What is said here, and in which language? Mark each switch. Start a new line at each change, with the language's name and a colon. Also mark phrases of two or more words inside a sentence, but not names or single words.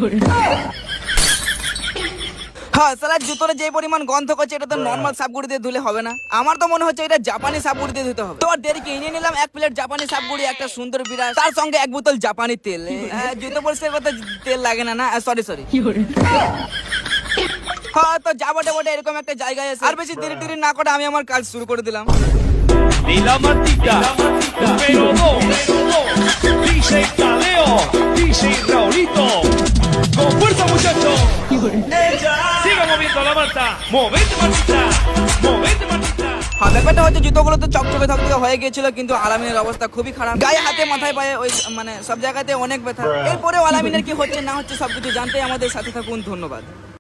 Bangla: হ্যাঁ সালার জুতোর যে পরিমাণ গন্ধ করছে এটা তো নর্মাল সাবগুড়ি দিয়ে ধুলে হবে না, আমার তো মনে হচ্ছে এটা জাপানি সাবগুড়ি দিয়ে ধুতে হবে। তো আর দেরি কি, নিয়ে নিলাম 1 প্লেট জাপানি সাবগুড়ি, একটা সুন্দর বিরাট, তার সঙ্গে 1 বোতল জাপানি তেল। জুতো পরিষ্কার করতে তেল লাগে না, না সরি হ্যাঁ তো যাবো এরকম একটা জায়গায় এসে আর বেশি দেরি টেরি না করে আমি আমার কাজ শুরু করে দিলাম।
Spanish: Y la matita, número 2, DJ Caleo, DJ Raulito. Con fuerza muchachos. Siga moviendo la mata. Movete Martita, movete Martita.
Bangla: হ্যাঁ ব্যাপারটা হচ্ছে জুতোগুলো তো চকচকে থকচকে হয়ে গিয়েছিল, কিন্তু আলামিনের অবস্থা খুবই খারাপ, গায়ে হাতে মাথায় পায়ে ওই মানে সব জায়গাতে অনেক ব্যথা। এরপরে আলামিনের কি হচ্ছে না হচ্ছে সবকিছু জানতে আমাদের সাথে থাকুন, ধন্যবাদ।